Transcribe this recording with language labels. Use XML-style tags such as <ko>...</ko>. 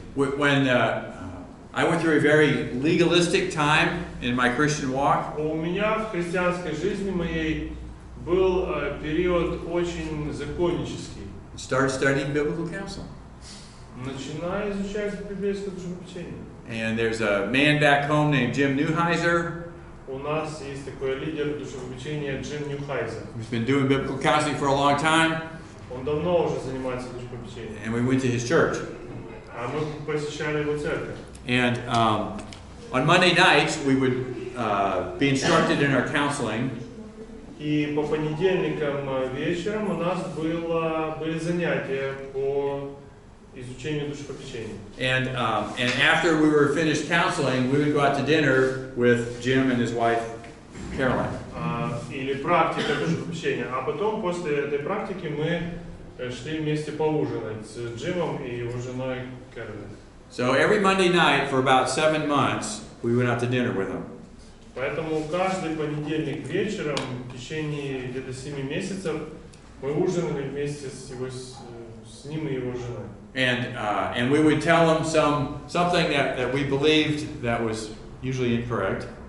<en>When I went through a very legalistic time in my Christian walk,</en> <ru>У меня в христианской жизни моей был период очень законнический.</ru> <en>started studying biblical counseling.</en> <ru>Начинаю изучать библейское душепопечение.</ru> <en>And there's a man back home named Jim Neuheiser,</en> <ru>У нас есть такой лидер душепопечения Джим Ньюхайзер.</ru> <en>who's been doing biblical counseling for a long time,</en> <ru>Он давно уже занимается душепопечением.</ru> <en>and we went to his church.</en> <ru>А мы посещали его церковь.</ru> <en>And on Monday nights, we would be instructed in our counseling.</en> <ru>И по понедельникам вечером у нас были занятия по изучению душепопечения.</ru> <en>And after we were finished counseling, we would go out to dinner with Jim and his wife, Caroline.</en> <ru>Или практика душепопечения. А потом, после этой практики, мы шли вместе поужинать с Джимом и его женой Кэролин.</ru> <en>So every Monday night for about 7 months, we went out to dinner with him.</en> <ru>Поэтому каждый понедельник вечером в течение где-то 7 месяцев мы ужинали вместе с ним и его женой.</ru> <en>And we would tell him something that we believed that was usually incorrect.</en>